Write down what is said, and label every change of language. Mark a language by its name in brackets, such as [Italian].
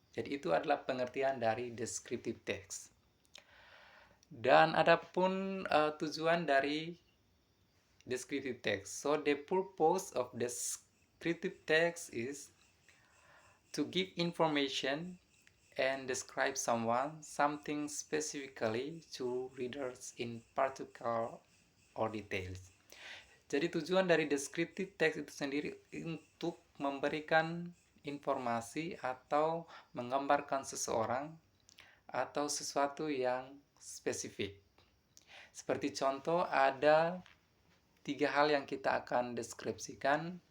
[Indonesian] Jadi itu adalah pengertian dari descriptive text. Dan adapun tujuan dari descriptive text. [English] So the purpose of descriptive text is to give information and describe something specifically to readers in particular or details. [Indonesian] Jadi tujuan dari descriptive text itu sendiri untuk memberikan informasi atau menggambarkan seseorang atau sesuatu yang spesifik. Seperti contoh ada tiga hal yang kita akan deskripsikan.